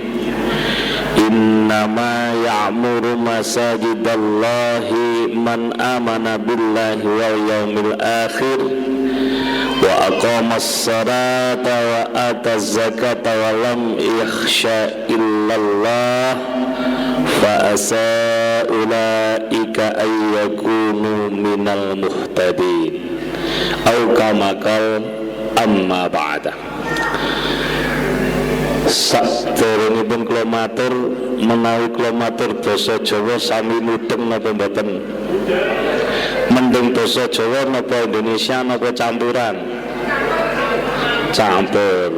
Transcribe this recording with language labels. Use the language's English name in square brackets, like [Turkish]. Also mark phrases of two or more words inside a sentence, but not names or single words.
[Arabic] إنما يعمر مساجد الله من آمن بالله واليوم الآخر وأقام الصلاة وآتى الزكاة ولم يخش إلا الله فأسى أولئك أن يكونوا من المهتدين أو كما قال أما بعد. [Javanese] Sadèrèngipun kula matur menawi kula matur basa Jawa sami mudeng napa mboten? Mending basa Jawa napa Indonesia napa campuran? Campur.